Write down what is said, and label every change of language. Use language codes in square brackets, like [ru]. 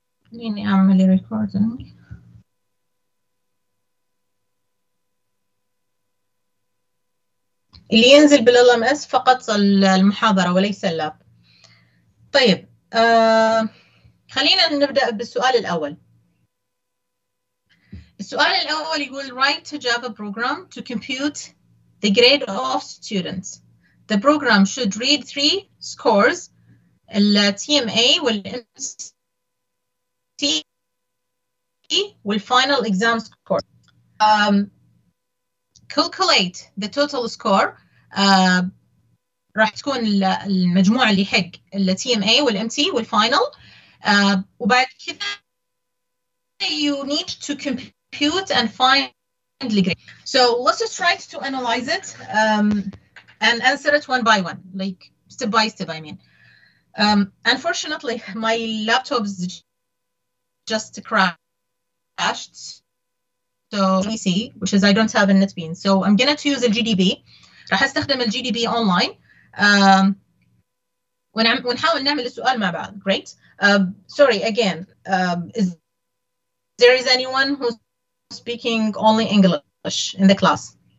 [ar] خليني أعمل ريكوردينج. اللي ينزل بالLMS فقط المحاضرة وليس اللاب. طيب خلينا نبدأ بالسؤال الأول. السؤال الأول يقول [en] write a Java program to compute the grade of students. The program should read 3 scores, ال TMA وال MT والfinal exam score. calculate the total score. [ar] راح تكون المجموع اللي حق ال TMA وال MT والفاينل. وبعد كذا [en] you need to compute and find the grade. So let's just try to analyze it and answer it one by one, like step by step, I mean. Unfortunately, my laptop's just crashed. So let me see, which is I don't have a NetBeans. So I'm going to use the GDB. [ar] راح استخدم ال GDB online. ونحاول نعمل السؤال مع بعض. [en] Great. Sorry again. Is there is anyone who's speaking only English in the class?